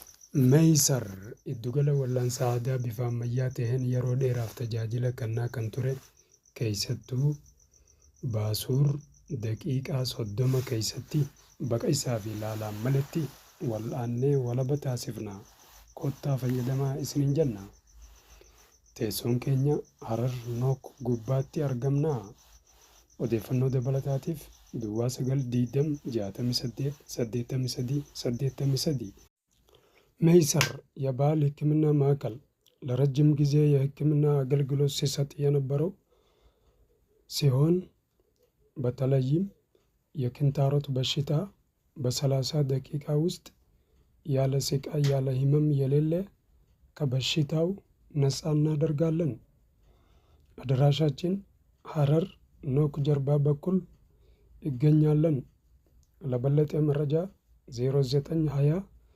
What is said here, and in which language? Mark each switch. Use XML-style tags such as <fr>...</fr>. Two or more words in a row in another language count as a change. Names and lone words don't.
<om>Meeysar iddugala wal'aansa aadaa bifa ammayyaa ta'een yeroo dheeraaf tajaajila kennaa kan ture keessattuu Baasuur daqiiqaa 30 keessatti baqa isaa fi laalaan malatti wal'aannee walaba taasifna. Kottaa fayyadamaa isiniin jenna. Teessoon keenya Harar Nook gubbaatti argamna. Odeeffannoo dabalataatiif Duwwaa</om> <am>920 68 83 ሜይሰር የባህል ሕክምና ማዕከል ለረጅም ጊዜ የሕክምና አገልግሎት ሲሰጥ የነበረው ሲሆን በተለይም የኪንታሮት በሽታ በ30 ደቂቃ ውስጥ ያለ ስቃይ ያለ ህመም የሌለ ከበሽታው ነፃ እናደርጋለን። አድራሻችን ሐረር ኖክ ጀርባ በኩል ይገኛለን። ለበለጠ መረጃ 0920</am>